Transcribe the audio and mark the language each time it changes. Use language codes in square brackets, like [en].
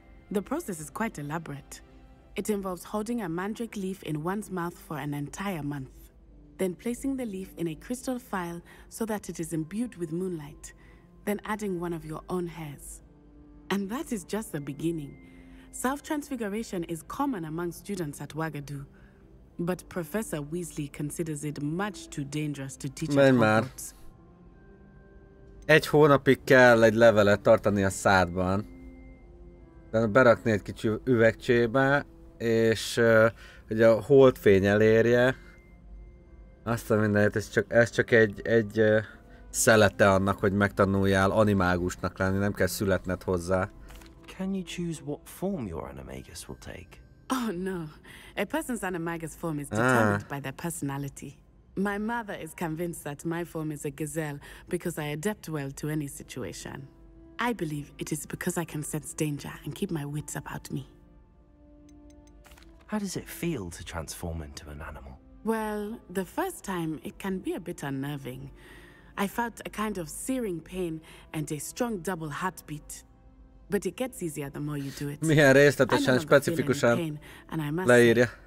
[en] The process is quite elaborate. It involves holding a mandrake leaf in one's mouth for an entire month, then placing the leaf in a crystal phial so that it is imbued with moonlight, then adding one of your own hairs. And that is just the beginning. Self-transfiguration is common among students at Wagadu, but Professor Weasley considers it much too dangerous to teach at Hogwarts. [hu] 1 hónapig kell egy levelet tartani a szádban. De berakni egy kicsi üvegcsébe, és hogy a holdfény elérje. Azt a mindenit, ez csak egy szelete annak, hogy megtanuljál animágusnak lenni, nem kell születned hozzá. [en] Can you choose what form your animagus will take? Oh no, a person's animagus form is determined by their personality. My mother is convinced that my form is a gazelle because I adapt well to any situation. I believe it is because I can sense danger and keep my wits about me. How does it feel to transform into an animal? Well, the first time it can be a bit unnerving. I felt a kind of searing pain and a strong double heartbeat. But it gets easier the more you do it. [hu] Milyen részletesen, specifikusan leírja.